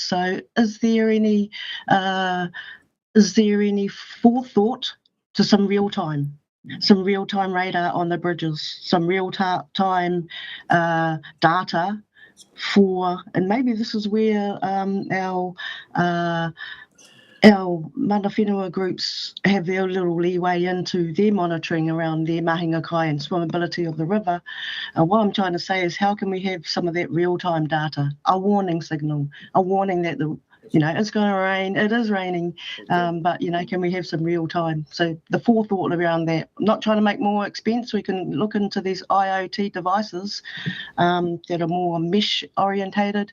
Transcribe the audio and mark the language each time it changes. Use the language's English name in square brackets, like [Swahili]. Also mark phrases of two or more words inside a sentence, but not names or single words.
[English] So is there any forethought to some real time radar on the bridges, some real time data for, and maybe this is where our [Māori] mana whenua [English] groups have their little leeway into their monitoring around their [Māori] mahinga kai [English] and swimmability of the river. What I'm trying to say is, how can we have some of that real-time data, a warning signal, a warning that you know, it's going to rain, it is raining, but, you know, can we have some real time? So the forethought around that, not trying to make more expense, we can look into these IoT devices that are more mesh orientated.